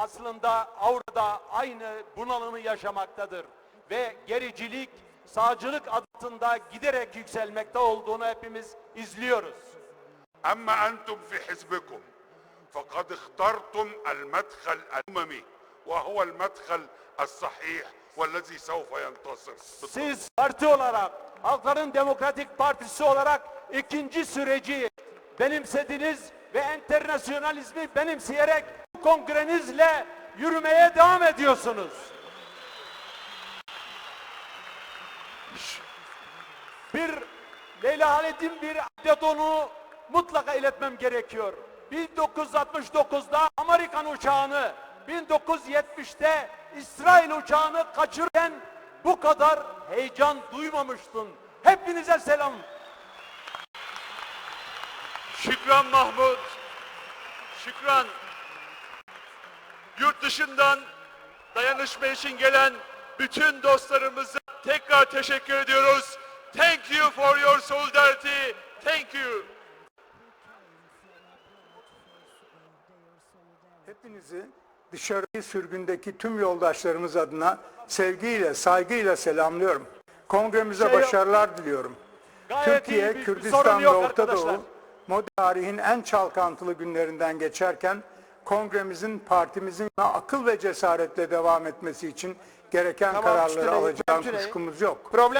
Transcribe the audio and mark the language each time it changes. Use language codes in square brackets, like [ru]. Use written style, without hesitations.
[tr] Aslında Avrupa'da aynı bunalımı yaşamaktadır ve gericilik, sağcılık adında giderek yükselmekte olduğunu hepimiz izliyoruz. [ar] أما أنتم في حزبكم فقد اخترتم المدخل الأممي وهو المدخل الصحيح والذي سوف ينتصر. [tr] Siz parti olarak, Halkların Demokratik Partisi olarak ikinci süreci benimsediniz ve enternasyonalizmi benimseyerek bu kongrenizle yürümeye devam ediyorsunuz. Bir Leyla Halet'in bir adet onu mutlaka iletmem gerekiyor. 1969'da Amerikan uçağını, 1970'te İsrail uçağını kaçırırken bu kadar heyecan duymamıştın. Hepinize selam. Şükran Mahmut. Şükran. Yurt dışından dayanışma için gelen bütün dostlarımıza tekrar teşekkür ediyoruz. [en] Thank you for your solidarity. Thank you. [tr] Hepinizi dışarıdaki sürgündeki tüm yoldaşlarımız adına sevgiyle, saygıyla selamlıyorum. Kongremize başarılar diliyorum. Türkiye, Kürdistan ve Orta Doğu, modern tarihin en çalkantılı günlerinden geçerken, kongremizin partimizin akıl ve cesaretle devam etmesi için gereken kararları alacağın kuşkumuz yok.